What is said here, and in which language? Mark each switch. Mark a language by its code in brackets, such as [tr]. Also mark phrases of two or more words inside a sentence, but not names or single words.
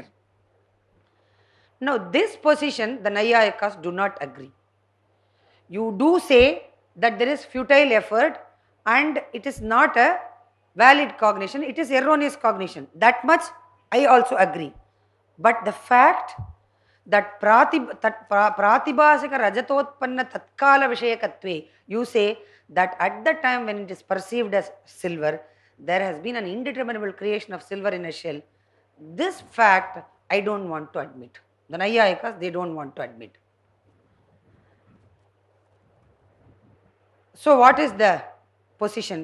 [en] Now, this position, the Nayayikas do not agree. You do say that there is futile effort and it is not a valid cognition, it is erroneous cognition. That much I also agree. But the fact that [sa] pratibhasika rajatotpanna tatkala vishayakatve, [en] you say that at the time when it is perceived as silver, there has been an indeterminable creation of silver in a shell. This fact I don't want to admit. The Nayayikas, they don't want to admit. So what is the position?